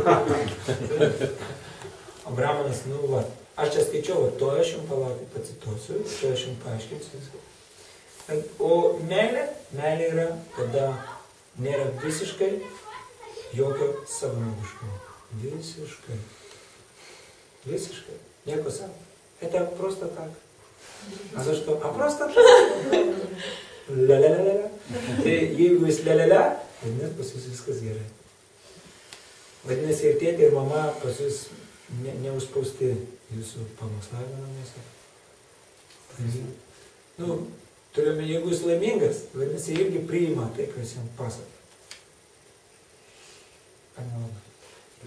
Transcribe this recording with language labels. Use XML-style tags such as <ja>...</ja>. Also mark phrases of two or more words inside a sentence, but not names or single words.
<lt>O brahmanas, aš čia skaičiau, to aš jums palaukit, pacituosiu, čia aš jums paaiškinsiu viską. O meilė yra, kada nėra visiškai jokio savanaudiškumo. Visiškai. Nieko savo.</lt> <ru>Это просто так. А за что? А просто так. Ля-ля-ля-ля.</ru> <lt>Tai jeigu jis ля-ля-ля, vadinasi pas jūs viskas gerai. Vadinasi, ir tėtė, ir mama pas jūs neužspausti jūsų pamokslavimo namuose. Turime, jeigu jis laimingas, vadinasi, irgi priima tai, kas jam pasako.</lt>